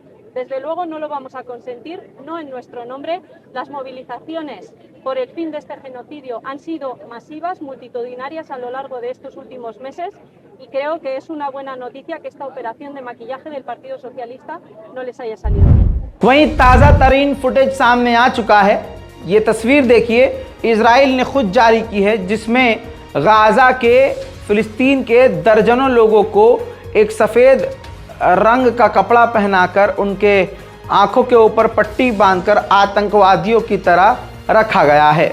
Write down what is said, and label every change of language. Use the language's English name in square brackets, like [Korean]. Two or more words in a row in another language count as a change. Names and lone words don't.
[Spanish] Desde luego no lo vamos a consentir, no en nuestro nombre. Las movilizaciones por el fin de este genocidio han sido masivas, multitudinarias a lo largo de estos últimos meses y creo que es una buena noticia que esta operación de maquillaje del Partido Socialista no les haya salido bien. [Hindi] वहीं ताज़ा तरीन फुटेज सामने आ चुका है। ये तस्वीर देखिए, इजराइल ने खुद जारी की है, जिसमें गाजा के, फिलिस्तीन के दर्जनों लोगों को एक सफ़ेद रंग का कपड़ा पहनाकर उनके आंखों के ऊपर पट्टी बांधकर आतंकवादियों की तरह रखा गया है।